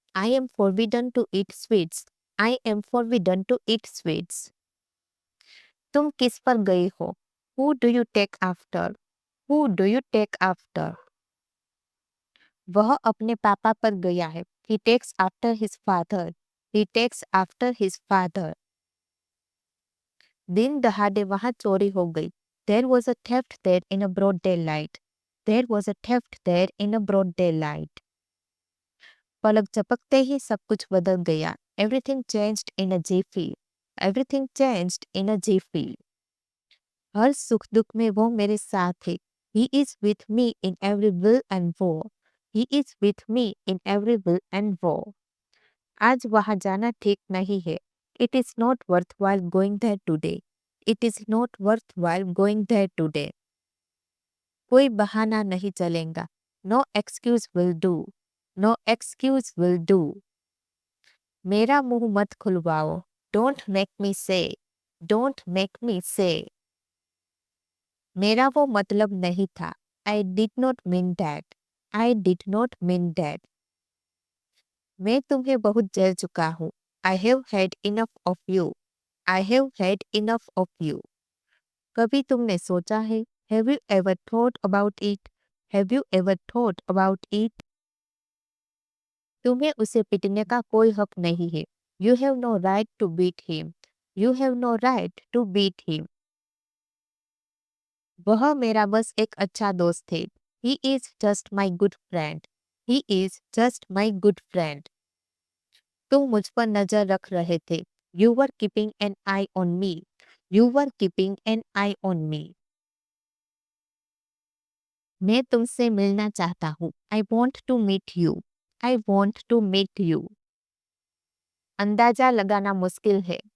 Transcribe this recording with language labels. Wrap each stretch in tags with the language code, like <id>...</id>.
<en>I am forbidden to eat sweets. I am forbidden to eat sweets.</en> <hi>तुम किस पर गई हो?</hi> <en>Who do you take after? Who do you take after?</en> <hi>वह अपने पापा पर गया है।</hi> <en>He takes after his father. He takes after his father.</en> <hi>दिन दहाड़े वहां चोरी हो गई।</hi> <en>There was a theft there in a broad daylight. There was a theft there in a broad daylight.</en> <hi>पलक झपकते ही सब कुछ बदल गया।</hi> <en>Everything changed in a jiffy. Everything changed in a jiffy.</en> <hi>हर सुख दुख में वो मेरे साथ है।</hi> <en>He is with me in every will and woe. He is with me in every will and woe.</en> <hi>आज वहां जाना ठीक नहीं है।</hi> <en>It is not worthwhile going there today. It is not worthwhile going there today.</en> <hi>कोई बहाना नहीं चलेगा।</hi> <en>No excuse will do. No excuse will do.</en> <hi>मेरा मुंह मत खुलवाओ।</hi> <en>Don't make me say. Don't make me say.</en> <hi>मेरा वो मतलब नहीं था।</hi> <en>I did not mean that. I did not mean that.</en> <hi>मैं तुम्हें बहुत झेल चुका हूँ।</hi> <en>I have had enough of you. I have had enough of you.</en> <hi>कभी तुमने सोचा है?</hi> <en>Have you ever thought about it? Have you ever thought about it?</en> <hi>तुम्हें उसे पीटने का कोई हक नहीं है।</hi> <en>You have no right to beat him. You have no right to beat him.</en> <hi>वह मेरा बस एक अच्छा दोस्त है।</hi> <en>He is just my good friend. He is just my good friend.</en> <hi>तुम मुझ पर नजर रख रहे थे।</hi> <en>You were keeping an eye on me. You were keeping an eye on me.</en> <hi>मैं तुमसे मिलना चाहता हूँ।</hi> <en>I want to meet you. I want to meet you.</en> <hi>अंदाजा लगाना मुश्किल है।</hi>